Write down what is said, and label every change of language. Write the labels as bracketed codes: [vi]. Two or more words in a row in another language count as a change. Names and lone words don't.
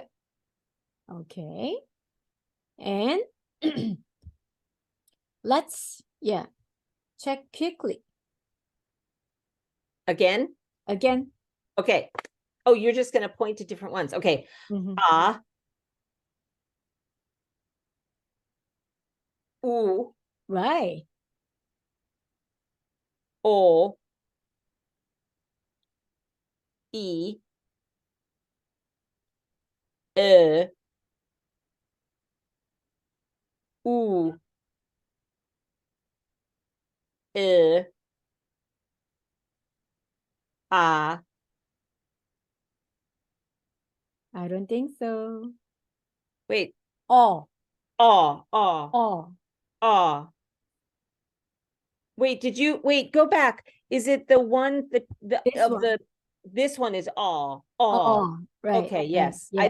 [en] Okay. And let's, check quickly. Again? Again. Okay. Oh, you're just going to point to different ones. Okay. Mm-hmm. A, u, Right. o, e, u, a. I don't think so. Wait. Oh, O. oh. Wait, wait, go back. Is it the one the This of one. the this one is all. Oh. Oh, right, Okay, right. yes. I